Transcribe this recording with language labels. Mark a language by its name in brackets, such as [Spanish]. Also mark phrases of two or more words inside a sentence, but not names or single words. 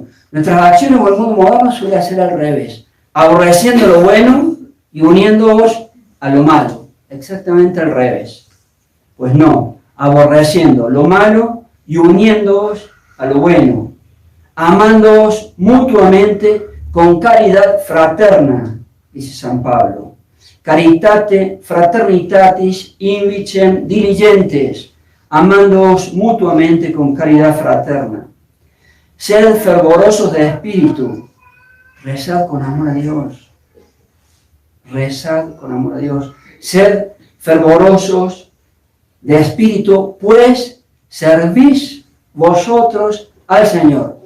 [Spanish] Nuestras acciones en el mundo moderno suelen ser al revés, aborreciendo lo bueno y uniéndoos a lo malo, exactamente al revés. Pues no, aborreciendo lo malo y uniéndoos a lo bueno, amándoos mutuamente con caridad fraterna, dice San Pablo. [Latin] Caritate fraternitatis invicem diligentes, [Spanish] amándoos mutuamente con caridad fraterna. Sed fervorosos de espíritu, rezad con amor a Dios. Rezad con amor a Dios. Sed fervorosos de espíritu, pues servís vosotros al Señor.